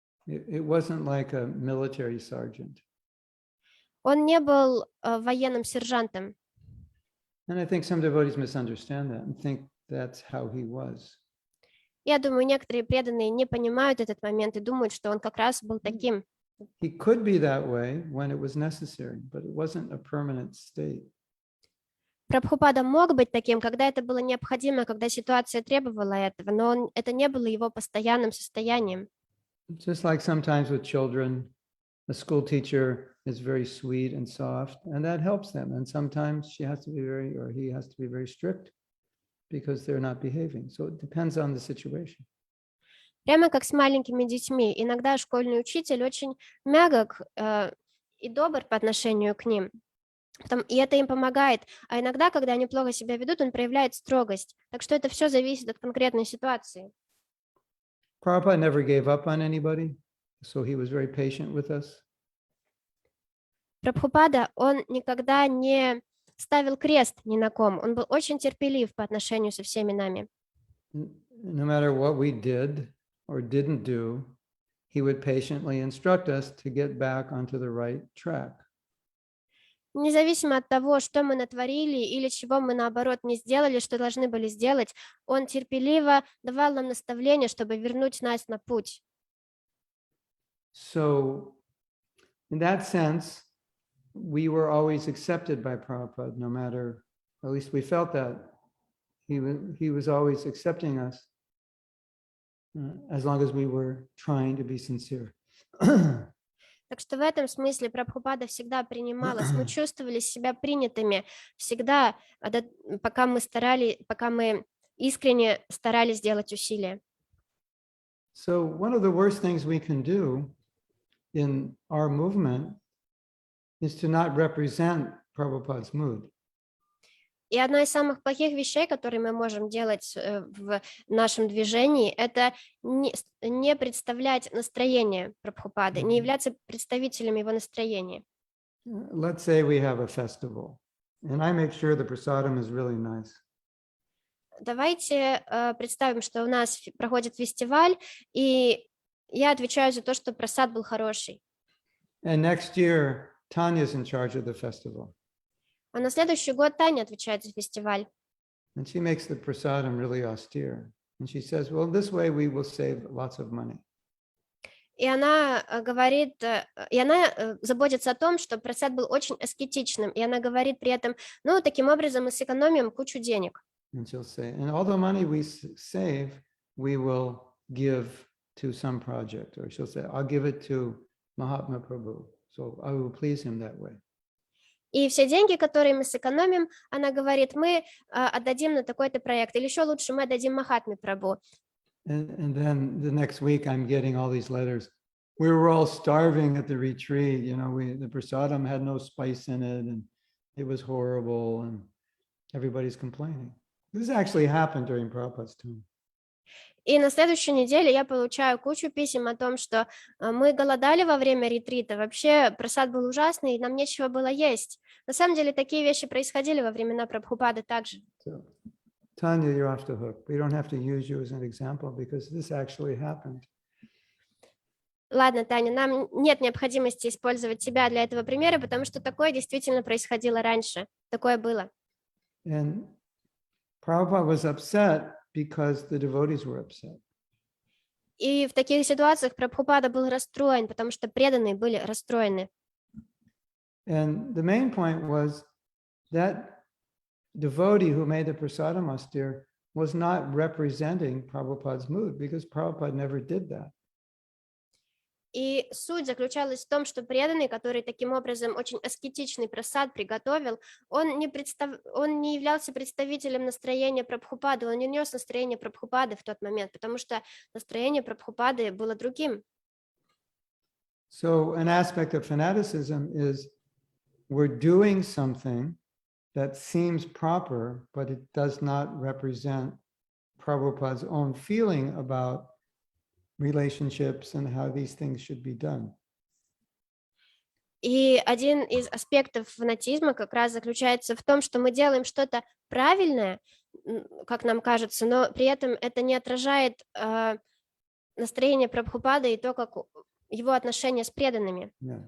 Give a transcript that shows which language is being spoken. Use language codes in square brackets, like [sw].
[en] It wasn't like a military sergeant. [ru] Он не был военным сержантом. [en] And I think some devotees misunderstand that and think that's how he was. [ru] Я думаю, некоторые преданные не понимают этот момент и думают, что он как раз был таким. [en] He could be that way when it was necessary, but it wasn't a permanent state. [ru] Прабхупада мог быть таким, когда это было необходимо, когда ситуация требовала этого, но это не было его постоянным состоянием. [en] Just like sometimes with children, a school teacher is very sweet and soft, and that helps them. And sometimes he has to be very strict because they're not behaving. So it depends on the situation. [ru] Прямо как с маленькими детьми. Иногда школьный учитель очень мягок и добр по отношению к ним. И это им помогает. А иногда, когда они плохо себя ведут, он проявляет строгость. Так что это все зависит от конкретной ситуации. [en] Prabhupada never gave up on anybody, so he was very patient with us. [ru] Прабхупада, он никогда не ставил крест ни на ком, он был очень терпелив по отношению со всеми нами. [en] No matter what we did or didn't do, he would patiently instruct us to get back onto the right track. [ru] Независимо от того, что мы натворили или чего мы, наоборот, не сделали, что должны были сделать, он терпеливо давал нам наставления, чтобы вернуть нас на путь. [en] So, in that sense, we were always accepted by Prabhupada, no matter, at least we felt that. He was always accepting us as long as we were trying to be sincere. [ru] Так что в этом смысле Прабхупада всегда принималась. Мы чувствовали себя принятыми всегда, пока мы искренне старались сделать усилия. [en] So one of the worst things we can do in our movement is to not represent Prabhupada's mood. [ru] И одна из самых плохих вещей, которые мы можем делать в нашем движении, это не представлять настроение Прабхупады, не являться представителем его настроения. [en] Let's say we have a festival, and I make sure the prasadam is really nice. [ru] Давайте представим, что у нас проходит фестиваль, и я отвечаю за то, что прасад был хороший. [en] And next year, Tanya's in charge of the festival. [ru] А на следующий год Таня отвечает за фестиваль. [en] And she makes the prasadam really austere. And she says, well, this way we will save lots of money. [ru] И она говорит, и она заботится о том, чтобы прасад был очень аскетичным. И она говорит при этом, ну, таким образом мы сэкономим кучу денег. [en] And she'll say, and all the money we save, we will give to some project. Or she'll say, I'll give it to Mahatma Prabhu. So I will please him that way. [ru] И все деньги, которые мы сэкономим, она говорит, мы отдадим на такой-то проект. Или еще лучше, мы отдадим Махатме Прабху. [en] And then the next week I'm getting all these letters. We were all starving at the retreat. You know, the prasadam had no spice in it and it was horrible and everybody's complaining. This actually happened during Prabhupada's time. [ru] И на следующей неделе я получаю кучу писем о том, что мы голодали во время ретрита, вообще прасад был ужасный, и нам нечего было есть. На самом деле такие вещи происходили во времена Прабхупады также. [en] So, Tanya, you're off the hook. We don't have to use you as an example because this actually happened. [ru] Ладно, Таня, нам нет необходимости использовать тебя для этого примера, потому что такое действительно происходило раньше. Такое было. [en] And Prabhupada was upset because the devotees were upset. [ru] И в таких ситуациях Прабхупада был расстроен, потому что преданные были расстроены. [en] And the main point was that devotee who made the prasadam austere was not representing Prabhupada's mood because Prabhupada never did that. [ru] И суть заключалась в том, что преданный, который таким образом очень аскетичный прасад приготовил, он не являлся представителем настроения Прабхупады, он не нес настроение Прабхупады в тот момент, потому что настроение Прабхупады было другим. [en] So an aspect of fanaticism is we're doing something that seems proper, but it does not represent Prabhupada's own feeling about relationships and how these things should be done. [ru] И один из аспектов фанатизма как раз заключается в том, что мы делаем что-то правильное, как нам кажется, но при этом это не отражает настроение Прабхупады и то, как его отношение с преданными, [en] Yeah.